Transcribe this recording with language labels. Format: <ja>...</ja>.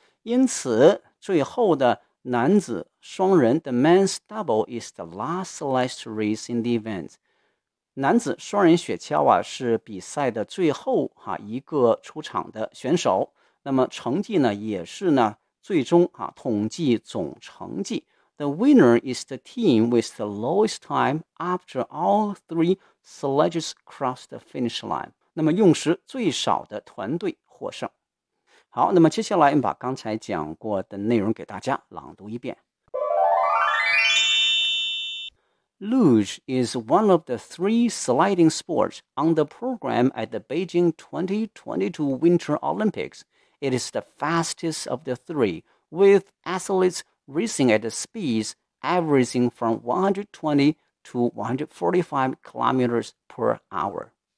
<zh>因此，最后的男子双人</zh> <en>the men's double is the last sledge to race in the event。</en> <zh>男子双人雪橇啊是比赛的最后啊一个出场的选手，那么成绩呢也是呢最终啊统计总成绩。</zh> <en>The winner is the team with the lowest time after all three sledges cross the finish line。</en> <zh>那么用时最少的团队获胜。好，那么接下来我们把刚才讲过的内容给大家朗读一遍。</zh> <en>Luge is one of the three sliding sports on the program at the Beijing 2022 Winter Olympics. It is the fastest of the three, with athletes racing at speeds averaging from 120 to 145 kilometers per hour.</en>